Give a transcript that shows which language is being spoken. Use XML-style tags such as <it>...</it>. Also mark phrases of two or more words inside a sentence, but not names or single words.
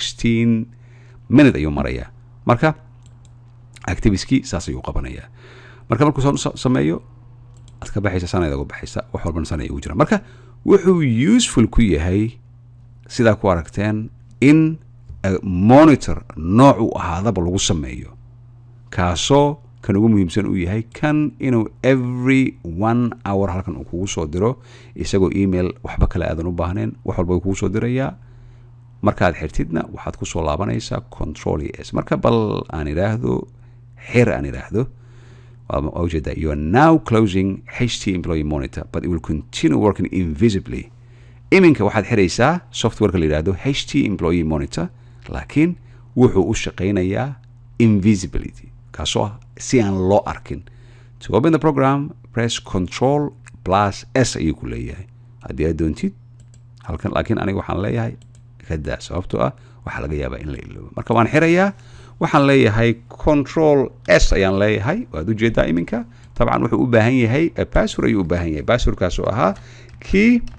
<so>16 minute ayuu marayaa marka activiskii saas ayuu qabanayaa marka markuu soo sameeyo aad ka baxaysa sanad uga baxaysa wax walba sanad ugu jira marka wuxuu useful ku yahay sida ku aragteen in monitor nooc u ahaadaba lagu sameeyo kaasoo kan ugu muhiimsan uu yahay kan inuu</so> <en>every 1 hour</en> <so>halkan uu kugu soo diro isagoo email waxba kale aadan u baahnayn wax walba uu kugu soo dirayaa markaad xirtidna waxaad ku soo laabanaysaa control s marka bal aan idhaahdo xir aan idhaahdo</so> <en>that you are now closing HT employee monitor but it will continue working invisibly</en> <so>iminka waxaad xiraysaa softwareka la yidhaahdo HT</so> <en>employee monitor</en> <so>laakiin wuxuu u shaqaynayaa invisibility kaasoo ah si aan loo arkin</so> <en>to open the program press control plus s</en> <so>ayuu ku leeyahay haddii aad doontid halkan laakiin aniga waxaan leeyahay kadaa sababtoo ah waxaa laga yaabaa in la iloobo marka waan xirayaa waxaan leeyahay control s ayaan leeyahay waad ujeedaa iminka طبعا wuxuu u baahan yahay password ayuu u baahan yahay passwordkaasoo ahaa kii</so>